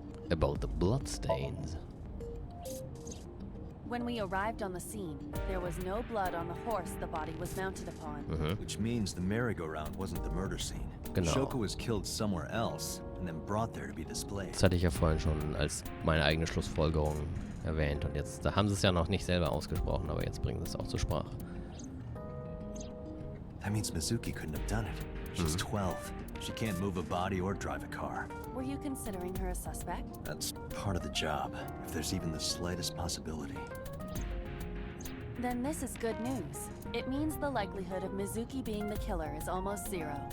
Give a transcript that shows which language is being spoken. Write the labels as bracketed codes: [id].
[en] About the bloodstains. When we arrived on the scene, there was no blood on the horse the body was mounted upon. Which means the merry-go-round wasn't the murder scene. [de] Genau. [en] Shoko was killed somewhere else and then brought there to be displayed. [de] Das hatte ich ja vorhin schon als meine eigene Schlussfolgerung erwähnt. Und jetzt, da haben sie es ja noch nicht selber ausgesprochen, aber jetzt bringen sie es auch zur Sprache. [en] That means Mizuki couldn't have done it. She's 12. She can't move a body or drive a car. Were you considering her a suspect? That's part of the job, if there's even the slightest possibility. Then this is good news. It means the likelihood of Mizuki being the killer is almost zero.